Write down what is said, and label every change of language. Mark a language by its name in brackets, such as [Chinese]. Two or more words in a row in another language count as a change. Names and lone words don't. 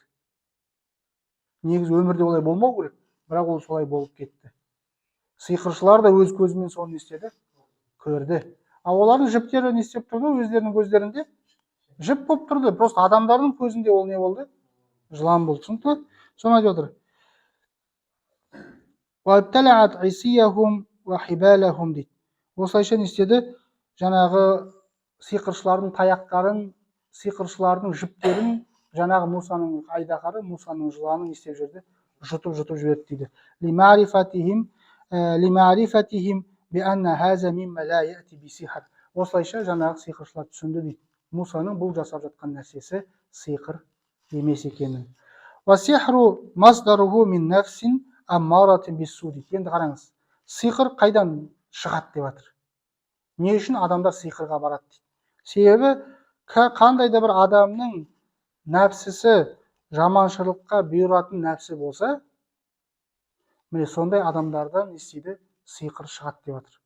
[Kazakh] Негізі өмірде олай болмау керек, бірақ ол солай болып кетті. Сиқыршылар да өз көзімен соны істеді, көрді. Ал олардың жіптері не істеп тұрды? Өздерінің көздерінде жіп болып тұрды. Просто адамдардың көзінде ол не болды? Жылан болды. Түсінікті? Соны айтып отыр. [Arabic] وَابْتَلَعَتْ عِصِيَّهُمْ وَحِبَالَهُمْ дейді. [Kazakh] Осылайша не істеді? Жаңағы сиқыршылардың таяқтарын, сиқыршылардың жіптерін, жаңағы Мусаның айдахары, Мусаның жыланын істеп жүрді, жұтып жіберді дейді. [Arabic] لِمَعْرِفَتِهِمْ بِأَنَّ هَذَا مِمَّا لَا يَأْتِي بِسِحْرٍ. [Kazakh] Осылайша жаңағы сиқыршылар түсінді дейді. Мусаның бұл жасап жатқан нәрсесі сиқыр емес екенін. [Arabic] وَسِحْرُ مَصْدَرُهُ مِنْ نَفْسٍ أَمَّارَةٍ بِالسُّوءِ дейді. [Kazakh] Енді қараңыз, сиқыр қайдан шығады деп жатыр. Не үшін адамдар сиқырға барады дейді. Себебі қандай да бір адамның нәпсісі жаманшылыққа бұйыратын нәпсі болса, міне сондай адамдардан істейді сиқыр шығады деп жатыр.